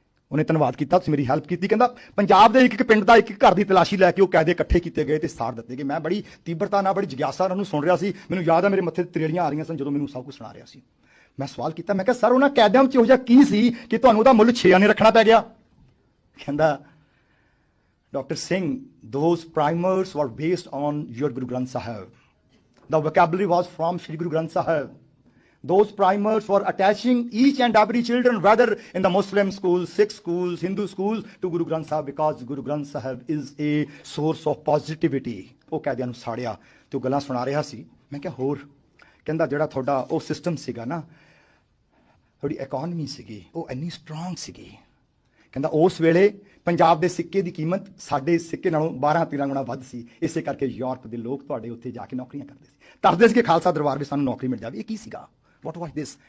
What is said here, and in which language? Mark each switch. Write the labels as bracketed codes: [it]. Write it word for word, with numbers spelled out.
[pa] ਉਹਨੇ ਧੰਨਵਾਦ ਕੀਤਾ, ਤੁਸੀਂ ਮੇਰੀ ਹੈਲਪ ਕੀਤੀ। ਕਹਿੰਦਾ ਪੰਜਾਬ ਦੇ ਇੱਕ ਇੱਕ ਪਿੰਡ ਦਾ ਇੱਕ ਇੱਕ ਘਰ ਦੀ ਤਲਾਸ਼ੀ ਲੈ ਕੇ ਉਹ ਕੈਦੇ ਇਕੱਠੇ ਕੀਤੇ ਗਏ ਤੇ ਸਾੜ ਦਿੱਤੇ ਗਏ। ਮੈਂ ਬੜੀ ਤੀਬਰਤਾ ਨਾਲ, ਬੜੀ ਜਗਿਆਸਾ ਨਾਲ ਉਹਨੂੰ ਸੁਣ ਰਿਹਾ ਸੀ, ਮੈਨੂੰ ਯਾਦ ਆ ਮੇਰੇ ਮੱਥੇ ਤੇ ਤਰੇੜੀਆਂ ਆ ਰਹੀਆਂ ਸਨ ਜਦੋਂ ਮੈਨੂੰ ਸਭ ਕੁਝ ਸੁਣਾ ਰਿਹਾ ਸੀ। ਮੈਂ ਸਵਾਲ ਕੀਤਾ, ਮੈਂ ਕਿਹਾ ਸਰ ਉਹਨਾਂ ਕੈਦਿਆਂ 'ਚ ਇਹੋ ਜਿਹਾ ਕੀ ਸੀ ਕਿ ਤੁਹਾਨੂੰ ਉਹਦਾ ਮੁੱਲ ਛੇ ਆਨੇ ਰੱਖਣਾ ਪੈ ਗਿਆ। ਕਹਿੰਦਾ doctor Singh, [en] those primers were based on your Guru Granth Sahib. The vocabulary was from Shri Guru Granth Sahib. those primers for attaching each and every children, whether in the Muslim schools, Sikh schools, Hindu schools, to Guru Granth Sahib, because Guru Granth Sahib is a source of positivity. [pa] ਉਹ ਕਹਦਿਆਂ ਨੂੰ ਸਾੜਿਆ ਤੇ ਉਹ ਗੱਲਾਂ ਸੁਣਾ ਰਿਹਾ ਸੀ। ਮੈਂ ਕਿਹਾ ਹੋਰ, ਕਹਿੰਦਾ ਜਿਹੜਾ ਤੁਹਾਡਾ ਉਹ ਸਿਸਟਮ ਸੀਗਾ ਨਾ, ਤੁਹਾਡੀ ਇਕੋਨਮੀ ਸੀਗੀ, ਉਹ ਇੰਨੀ ਸਟਰੋਂਗ ਸੀਗੀ। ਕਹਿੰਦਾ ਉਸ ਵੇਲੇ ਪੰਜਾਬ ਦੇ ਸਿੱਕੇ ਦੀ ਕੀਮਤ ਸਾਡੇ ਸਿੱਕੇ ਨਾਲੋਂ ਬਾਰਾਂ ਤੇਰਾਂ ਗੁਣਾ ਵੱਧ ਸੀ, ਇਸੇ ਕਰਕੇ ਯੂਰਪ ਦੇ ਲੋਕ ਤੁਹਾਡੇ ਉੱਥੇ ਜਾ ਕੇ ਨੌਕਰੀਆਂ ਕਰਦੇ ਸੀ, ਤਰਦੇ ਸੀ ਕਿ ਖਾਲਸਾ ਦਰਬਾਰ ਵਿੱਚ ਸਾਨੂੰ ਨੌਕਰੀ ਮਿਲ ਜਾਵੇ। ਇਹ ਕੀ ਸੀਗਾ? [en] What was this?